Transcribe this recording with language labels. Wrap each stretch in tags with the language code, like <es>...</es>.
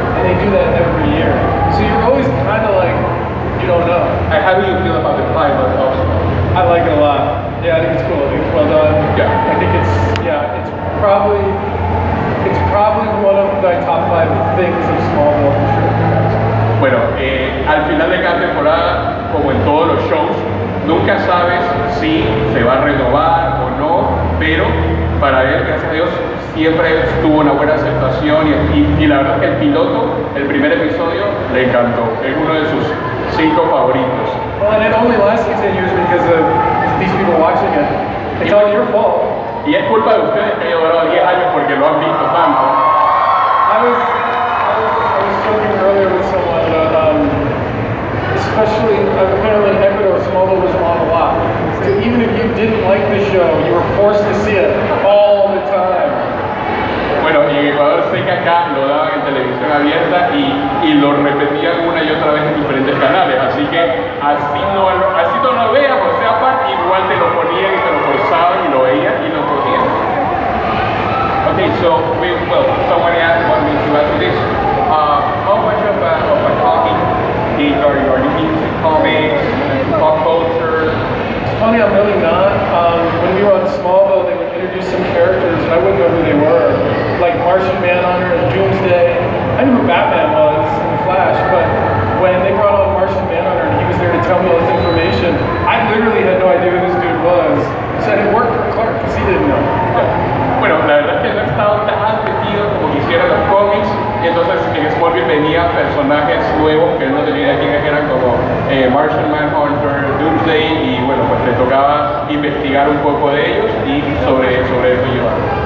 <en>And they do that every year. So you're always kind of like, you don't know. And how do you feel about the pilot also? I like it a lot. Yeah, I think it's cool. I think it's well done. Yeah. I think it's probably one of my top 5 things of Smallville for sure.</en> <es>Bueno, al final de cada temporada, como en todos los shows, nunca sabes si se va a renovar o no, pero para él, gracias a Dios, siempre tuvo una buena aceptación y la verdad es que el piloto, el primer episodio, le encantó. Es uno de sus 5 favoritos.</es> <en>Well, and it only lasted 10 years because of these people watching it. It's all your fault.</en> <es>Y es culpa de ustedes que haya durado 10 años porque lo han visto tanto.</es> <en>I was joking earlier with someone about, especially apparently in Ecuador, Smallville was on a lot. So even if you didn't like the show, you were forced to see it all the time.</en> <es>Bueno, y en Ecuador sé que acá lo daban en televisión abierta y lo repetían una y otra vez en diferentes canales, así que así no lo veas, o sea, igual te lo ponían y te lo forzaban y lo veías y lo ponían.</es> <en>Okay, so someone wanted me to ask you this. How much of a talking geek are you into comics, pop culture? It's funny, I'm really not. When we were on Smallville, they would introduce some characters and I wouldn't know who they were. Like Martian Manhunter and Doomsday. I knew who Batman was in the Flash, but when they brought on Martian Manhunter and he was there to tell me all this information, I literally had no idea who this dude was. So it worked for Clark because he didn't know.</en> <es>Bueno, la verdad es que no he estado tan metido como quisiera los cómics, y entonces en Smallville venían personajes nuevos que no tenía idea quiénes eran, como Martian Manhunter, Doomsday, y bueno, pues le tocaba investigar un poco de ellos y sobre eso llevar.</es>